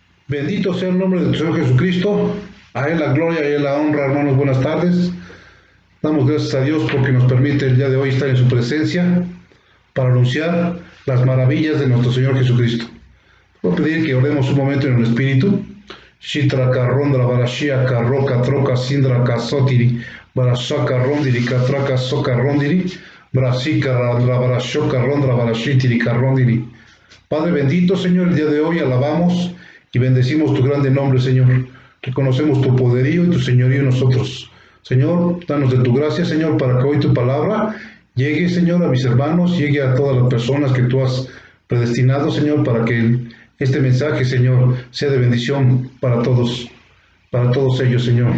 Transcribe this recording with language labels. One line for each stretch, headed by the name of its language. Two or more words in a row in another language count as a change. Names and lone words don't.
Spanish: Bendito sea el nombre de Señor Jesucristo. A Él la gloria y a Él la honra, hermanos. Buenas tardes. Damos gracias a Dios porque nos permite el día de hoy estar en su presencia para anunciar las maravillas de nuestro Señor Jesucristo. Voy a pedir que oremos un momento en el Espíritu. Shitra carrondra barashia carroca troca sindra casotiri barashaka rondiri catraca soca rondiri brasica randra barashoca rondra barashitiri carrondiri. Padre bendito, Señor, el día de hoy alabamos y bendecimos tu grande nombre, Señor. Reconocemos tu poderío y tu señorío en nosotros. Señor, danos de tu gracia, Señor, para que hoy tu palabra llegue, Señor, a mis hermanos, llegue a todas las personas que tú has predestinado, Señor, para que este mensaje, Señor, sea de bendición para todos ellos, Señor.